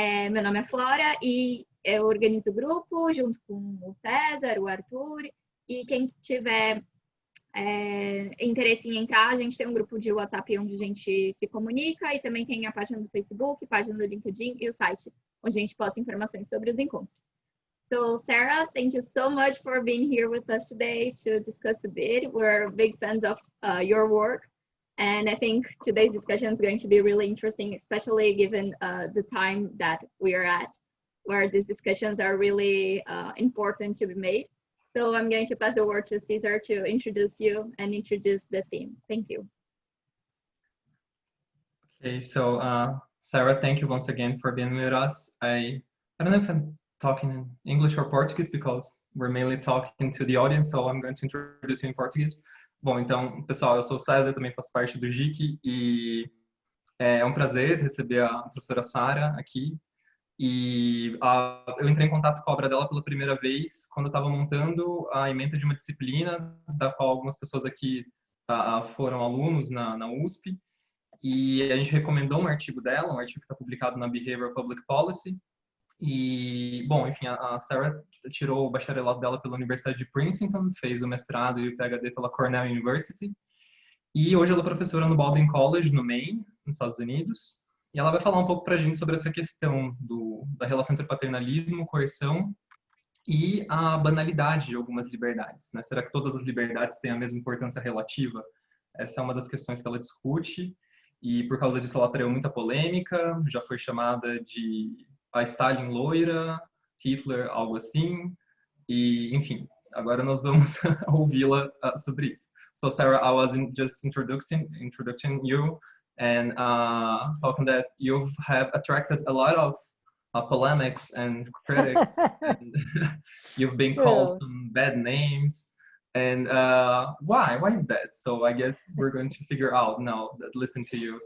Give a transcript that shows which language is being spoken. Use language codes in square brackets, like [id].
[pt] Meu nome é Flora e eu organizo o grupo junto com o César, o Arthur, e quem tiver interesse em entrar, a gente tem um grupo de WhatsApp onde a gente se comunica e também tem a página do Facebook, página do LinkedIn e o site onde a gente posta informações sobre os encontros. [en] So, Sarah, thank you so much for being here with us today to discuss a bit. We're big fans of your work. And I think today's discussion is going to be really interesting, especially given the time that we are at, where these discussions are really important to be made. So I'm going to pass the word to Cesar to introduce you and introduce the theme. Thank you. Okay, so Sarah, thank you once again for being with us. I don't know if I'm talking in English or Portuguese because we're mainly talking to the audience, so I'm going to introduce you in Portuguese. [pt] Bom, então, pessoal, eu sou o César, também faço parte do G.E.E.C e é um prazer receber a professora Sarah aqui. E eu entrei em contato com a obra dela pela primeira vez quando eu estava montando a ementa de uma disciplina da qual algumas pessoas aqui foram alunos na USP. E a gente recomendou um artigo dela, um artigo que está publicado na Behavioral Public Policy. E, bom, enfim, a Sarah tirou o bacharelado dela pela Universidade de Princeton, fez o mestrado e o PhD pela Cornell University. E hoje ela é professora no Baldwin College, no Maine, nos Estados Unidos. E ela vai falar um pouco para a gente sobre essa questão da relação entre paternalismo, coerção e a banalidade de algumas liberdades, né? Será que todas as liberdades têm a mesma importância relativa? Essa é uma das questões que ela discute. E por causa disso ela atraiu muita polêmica, já foi chamada de a Stalin loira, Hitler, algo assim. E, enfim, agora nós vamos ouvi-la sobre isso. [en] So Sarah, I was just introducing you and talking that you have attracted a lot of polemics and critics. And you've been called some bad names. And why is that? So I guess we're going to figure out now that listen to you.